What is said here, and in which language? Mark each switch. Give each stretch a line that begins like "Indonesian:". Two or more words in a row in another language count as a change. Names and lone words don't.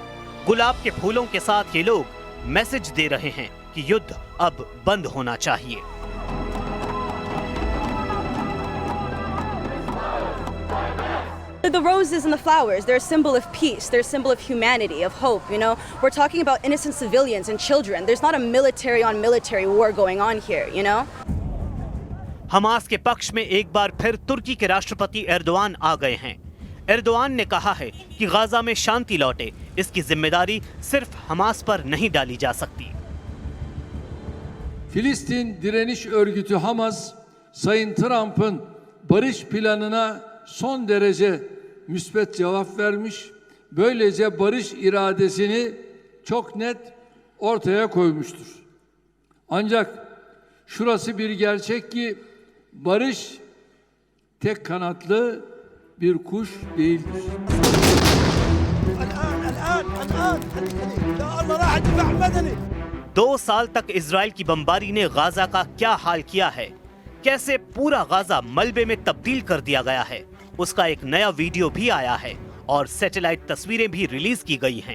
Hindi: गुलाब के फूलों के साथ ये लोग मैसेज दे रहे हैं कि युद्ध अब बंद होना चाहिए।
English: The roses and the flowers, they're a symbol of peace, they're a symbol of humanity, of hope, you know. We're talking about innocent civilians and children. There's not a military on military war going on here, you know.
Hindi: हमास के पक्ष में एक बार फिर तुर्की के राष्ट्रपति एर्दोआन आ गए हैं। एर्दोआन ने कहा है कि गाजा में शांति लौटे, इसकी जिम्मेदारी सिर्फ हमास पर नहीं डाली जा सकती।
Turkish: Filistin Direniş Örgütü Hamas, Sayın Trump'ın barış planına son derece müsbet cevap vermiş. Böylece barış iradesini çok net ortaya koymuştur. Ancak şurası bir gerçek ki barış tek kanatlı bir kuş değildir.
Hindi: दो साल तक इजराइल की बमबारी ने गाजा का क्या हाल किया है, कैसे पूरा गाजा मलबे में तब्दील कर दिया गया है, उसका एक नया वीडियो भी आया है और सैटेलाइट तस्वीरें भी रिलीज की गई हैं।